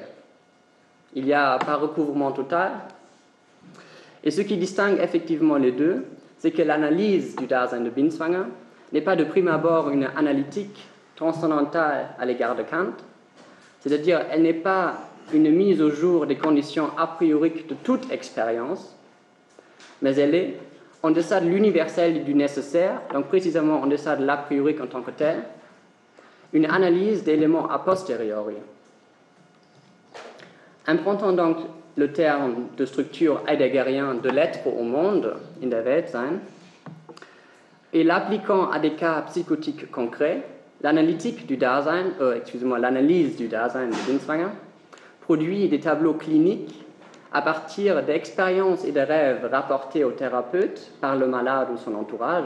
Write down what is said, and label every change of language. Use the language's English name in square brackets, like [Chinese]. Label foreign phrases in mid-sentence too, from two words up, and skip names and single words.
[French] Il n'y a pas recouvrement total, et ce qui distingue effectivement les deux, c'est que l'analyse du Dasein de Binswanger n'est pas de prime abord une analytique transcendantale à l'égard de Kant, c'est-à-dire elle n'est pas une mise au jour des conditions a priori de toute expérience, mais elle est en deçà de l'universel et du nécessaire, donc précisément en deçà de l'a priori en tant que tel, une analyse d'éléments a posteriori. Empruntant donc le terme de structure heideggerien de l'être au monde, [German] in der Weltsein, [French] et l'appliquant à des cas psychotiques concrets, l'analyse du Dasein de Binswanger produit des tableaux cliniques à partir d'expériences et de rêves rapportés au thérapeute par le malade ou son entourage.